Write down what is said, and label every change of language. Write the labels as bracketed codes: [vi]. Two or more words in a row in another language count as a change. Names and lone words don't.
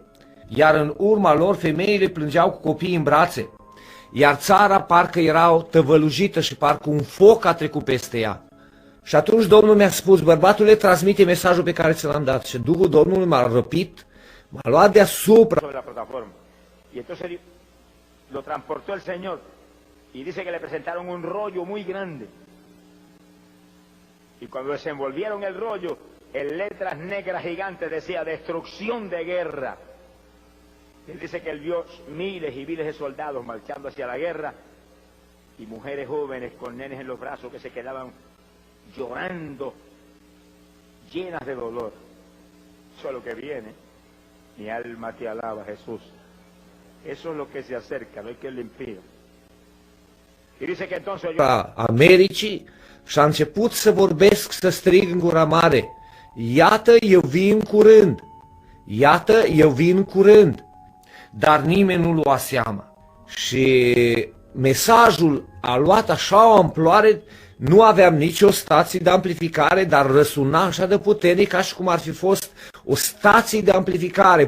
[ro] Iar în urma lor femeile plângeau cu copiii în brațe. Iar țara parcă era tăvălujită și parcă un foc a trecut peste ea. Și atunci Domnul mi-a spus: bărbatule, transmite mesajul pe care ți l-am dat. Și Duhul Domnului m-a răpit, m-a luat deasupra [es] la plataforma. Y entonces lo transportó el Señor y dice que le presentaron un rollo muy grande. Y cuando desenvolvieron el rollo, en letras negras gigantes decía: destrucción de guerra. Él dice que él vio miles y miles de soldados marchando hacia la guerra y mujeres jóvenes con nenes en los brazos que se quedaban llorando, llenas de dolor. Eso es lo que viene. Mi alma te alaba, Jesús. Eso es lo que se acerca, no hay quien lo impida. Y dice que entonces yo... [ro] Americii și a început să vorbesc, să strig în gura mare: iată, eu vin curând, iată, eu vin curând. Dar nimeni nu lua seama. Și mesajul a luat așa o amploare, nu aveam nicio stație de amplificare, dar răsuna așa de puternic ca și cum ar fi fost o stație de amplificare.